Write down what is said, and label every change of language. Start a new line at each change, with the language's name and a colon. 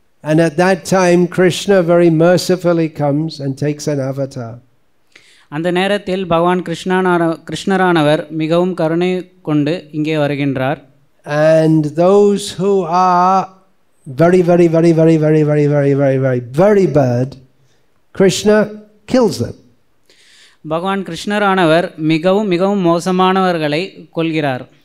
English: And at that time, Krishna very mercifully comes and takes an avatar.
Tamil: அந்த நேரத்தில் பகவான் கிருஷ்ணரானவர் மிகவும் கருணை கொண்டு இங்கே வருகின்றார்.
English: And those who are very, very, very, very, very, very, very, very, very, very bad, Krishna kills them.
Tamil: பகவான் கிருஷ்ணரானவர் மிகவும் மிகவும் மோசமானவர்களை கொல்கிறார்.